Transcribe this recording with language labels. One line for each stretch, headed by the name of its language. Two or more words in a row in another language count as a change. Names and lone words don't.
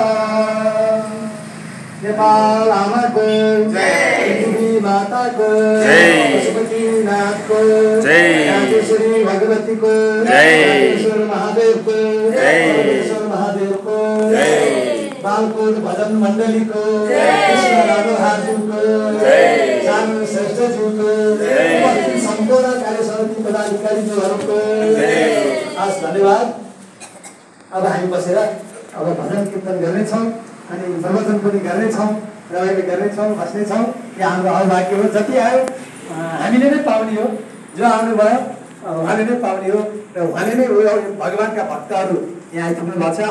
Nepali: नेपाल आमाको जय, पृथ्वी माताको जय, पशुपतिनाथ को जय, राजेश्वरी भगवती को जय, राजेश्वर महादेव को जय, राजेश्वर महादेव को जय, बालकोट भजन मंडली को जय, कृष्ण राधाहाजू को जय, सानु श्रेष्ठ जी को जय, संपूर्ण कार्य समिति पदाधिकारी को जय। आज धन्यवाद। अब हामी बसेर अब भजन कीर्तन गर्ने छौं अनि प्रवचन पनि गर्ने छौं, रमाइलो गर्ने छौं, बस्ने छौं। यहाँ हाम्रो अभाग्य हो, जति आयो हामीले नै पाउने हो, जो आउनु भयो उहाँले नै पाउने हो र उहाँले नै भगवानका भक्तहरू यहाँ आइपुग्नु भएको छ।